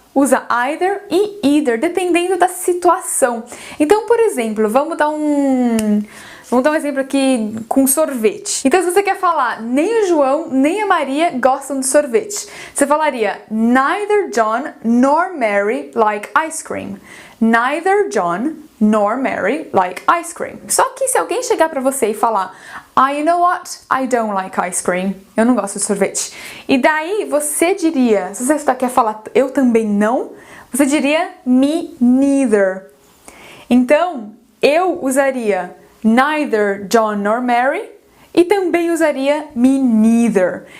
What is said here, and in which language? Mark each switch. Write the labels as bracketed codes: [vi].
[pt] Usa either e either, dependendo da situação. Então, por exemplo, vamos dar um exemplo aqui com sorvete. Então, se você quer falar nem o João nem a Maria gostam de sorvete, você falaria [en] neither John nor Mary like ice cream. Neither John nor Mary like ice cream. [pt] Só que se alguém chegar pra você e falar [en] you know what? I don't like ice cream. [pt] Eu não gosto de sorvete. E daí você diria, se você quer falar eu também não, você diria [en] me neither. [pt] Então, eu usaria [en] neither John nor Mary [pt] e também usaria [en] me neither.